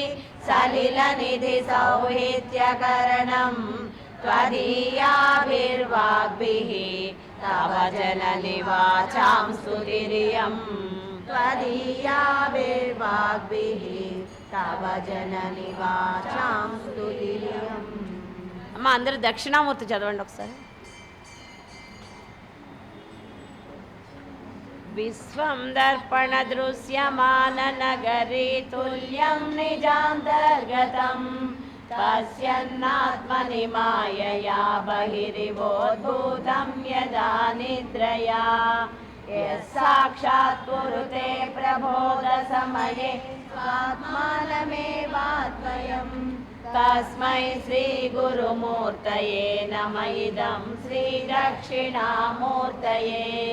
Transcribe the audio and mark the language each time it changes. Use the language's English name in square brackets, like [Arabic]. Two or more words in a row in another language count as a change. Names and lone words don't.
[Sanskrit] सलिलनिधिसौहित्यकरणं त्वदीयाभिर्वाग्भिः तव जननि वाचां स्तुतिरियं त्वदीयाभिर्वाग्भिः तव जननि वाचां स्तुतिरियम्. [Telugu] అమ్మ అందరూ దక్షిణామూర్తి చదవండి ఒకసారి. [Sanskrit] విశ్వం దర్పణ దృశ్యమాననగరీ తుల్యం నిజాంతర్గతం పశ్యన్నాత్మని మాయయా బహిరివోద్భూతం యదా నిద్రయా యస్సాక్షాత్ కురుతే ప్రబోధ సమయే స్వాత్మానమేవాద్వయం తస్మై శ్రీ గురుమూర్తయే నమ ఇదం శ్రీ దక్షిణామూర్తయే